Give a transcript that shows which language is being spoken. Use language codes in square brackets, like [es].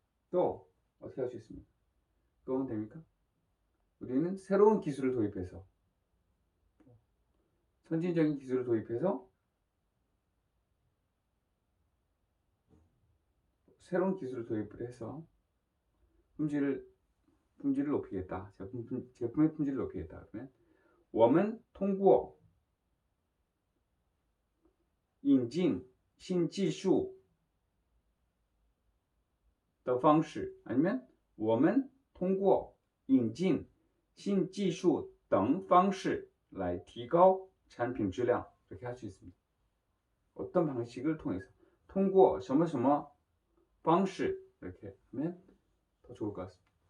[ko] 또 어떻게 할 수 있습니까? 또 하면 됩니까? 우리는 새로운 기술을 도입해서 선진적인 기술을 도입해서 새로운 기술을 도입을 해서 품질을 높이겠다. 제품의 품질을 높이겠다. 그러면 [zh] 我们通过引进新技术的方式 [ko] 아니면 [zh] 我们通过引进新技术等方式来提高产品质量 [ko] 이렇게 할 수 있습니다. 어떤 방식을 통해서 [zh] 通过什么什么方式 [ko] 이렇게 하면 더 좋을 것 같습니다.